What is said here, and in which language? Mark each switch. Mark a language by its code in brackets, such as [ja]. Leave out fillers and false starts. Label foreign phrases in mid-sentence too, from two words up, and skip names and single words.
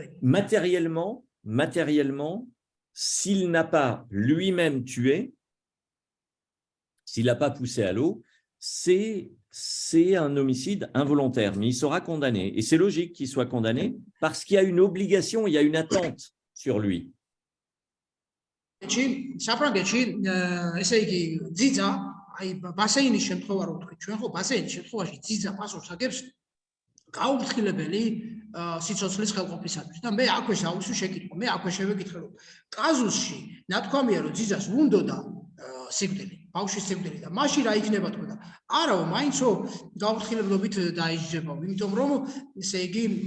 [fr] matériellement, s'il n'a pas lui-même tué, s'il n'a pas poussé à l'eau, c'est un homicide involontaire, mais il sera condamné. Et c'est logique qu'il soit condamné parce qu'il y a une obligation, il y a une attente sur lui. [ka] აი ბასეინის შემთხვევა რო ვთქვით ჩვენ ხო ბასეინის შემთხვევაში ძიძა პასუხს აგებს გაუფრთხილებელი სიცოცხლის ხელყოფისათვის და მე აქვე შავსუ შეკითხვა მე აქვე შევეკითხე რომ კაზუსში ნათქვამია რომ ძიძას უნდოდა სიკვდილი ბავშვის სიკვდილი და მაშინ რა იქნება თქო და არაო მაინცო გაუფრთხილებლობით დაიჯდება იმიტომ რომ ესე იგი